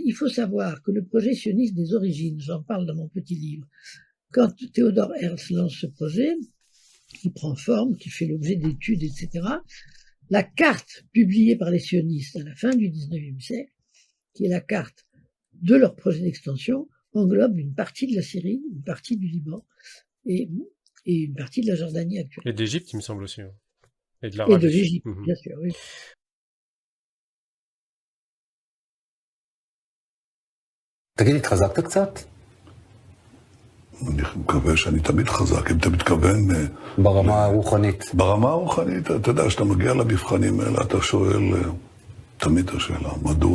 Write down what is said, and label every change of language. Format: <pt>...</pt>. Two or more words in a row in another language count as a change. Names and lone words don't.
<fr>Il faut savoir que le projet sioniste des origines, j'en parle dans mon petit livre, quand Theodor Herzl lance ce projet, qui prend forme, qui fait l'objet d'études, etc., la carte publiée par les sionistes à la fin du XIXe siècle, qui est la carte de leur projet d'extension, englobe une partie de la Syrie, une partie du Liban et une partie de la Jordanie actuelle. Et d'Égypte, il me semble aussi. Et de l'Arabie. Et de l'Égypte, bien sûr, oui.</fr> <he>תגיד, התחזקת קצת? אני מקווה שאני תמיד חזק, אם אתה מתכוון... ברמה הרוחנית. ברמה הרוחנית, אתה יודע, כשאתה מגיע למבחנים האלה, אתה שואל תמיד את השאלה, מדוע?</he>